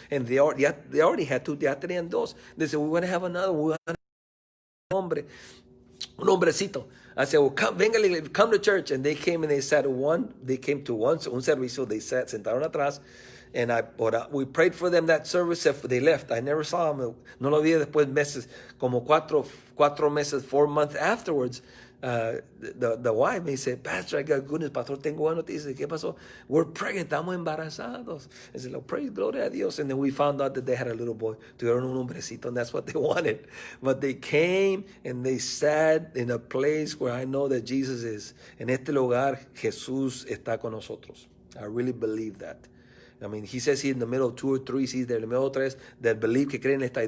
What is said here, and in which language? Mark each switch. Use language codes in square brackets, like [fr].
[en] And they already had two. [es] Ya tenían dos. [en] They said, we want to have another. We want to have [es] un hombrecito. [en] I said, well, come to church. And they came and they came to [es] un servicio. [en] They [es] sentaron atrás. [en] And we prayed for them that service. They left. I never saw them. [es] No lo vi después meses, como 4 meses, [en] 4 months afterwards. The wife me said, Pastor, I got good news. [es] Pastor, tengo buena noticia. ¿Qué pasó? [en] We're pregnant. [es] Estamos embarazados. [en] I said, praise, [es] gloria a Dios. [en] And then we found out that they had a little boy. [es] Tuvieron un hombrecito, [en] and that's what they wanted. But they came and they sat in a place where I know that Jesus is. [es] En este lugar, Jesús está con nosotros. [en] I really believe that. I mean, he says here in the middle of 2 or 3, he's there in the middle of 3 that believe [es] que creen está.